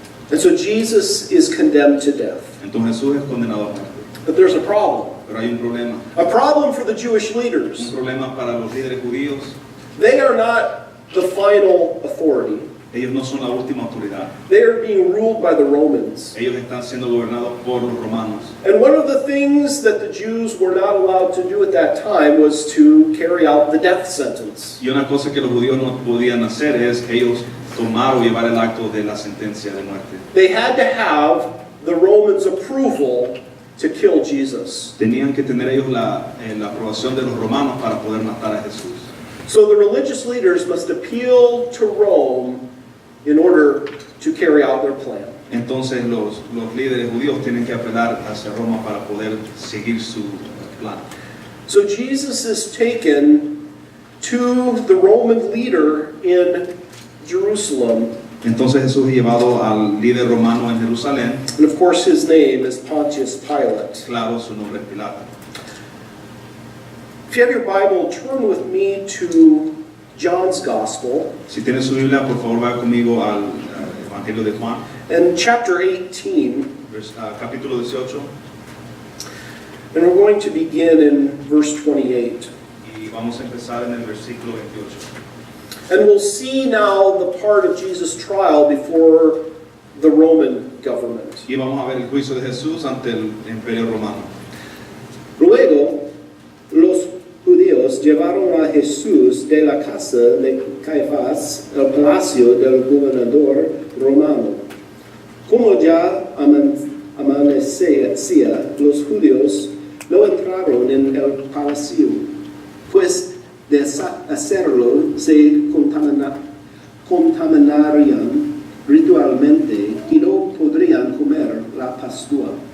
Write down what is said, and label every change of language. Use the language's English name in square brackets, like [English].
[English] And so Jesus is condemned to death. [Spanish] Entonces Jesús es condenado a muerte. [English] But there's a problem. [Spanish] Pero hay un problema. [English] A problem for the Jewish [Spanish] Un [English] leaders. [Spanish] problema para los líderes judíos. [English] They are not the final authority. [Spanish] Ellos no son la última autoridad. [English] They are being ruled by the Romans. [Spanish] Ellos están siendo gobernados por los romanos. [English] And one of the things that the Jews were not allowed to do at that time was to carry out the death sentence. [Spanish] Y una cosa que los judíos no podían hacer es ellos tomar o llevar el acto de la sentencia de muerte. [English] They had to have the Romans' approval to kill Jesus. [Spanish] Tenían que tener ellos la aprobación de los romanos para poder matar a Jesús. [English] So the religious leaders must appeal to Rome in order to carry out their plan. [Spanish] Entonces los líderes judíos tienen que apelar hacia Roma para poder seguir su plan. [English] So Jesus is taken to the Roman leader in Jerusalem. [Spanish] Entonces Jesús es llevado al líder romano en Jerusalén. [English] And of course his name is Pontius Pilate. [Spanish] Claro, su nombre es Pilato. [English] If you have your Bible, turn with me to John's Gospel [Spanish] Si tiene su Biblia, por favor vaya conmigo al Evangelio de Juan, [English] and chapter 18. [Spanish] capítulo 18, [English] And we're going to begin in verse 28. [Spanish] y vamos a empezar en el versículo 28. [English] And we'll see now the part of Jesus' trial before the Roman government. [Spanish] Y vamos a ver el juicio de Jesús ante el Imperio Romano. Luego, los judíos llevaron a Jesús de la casa de Caifás al palacio del gobernador romano. Como ya amanecía, los judíos no entraron en el palacio, pues de hacerlo se contaminarían ritualmente y no podrían comer la Pascua.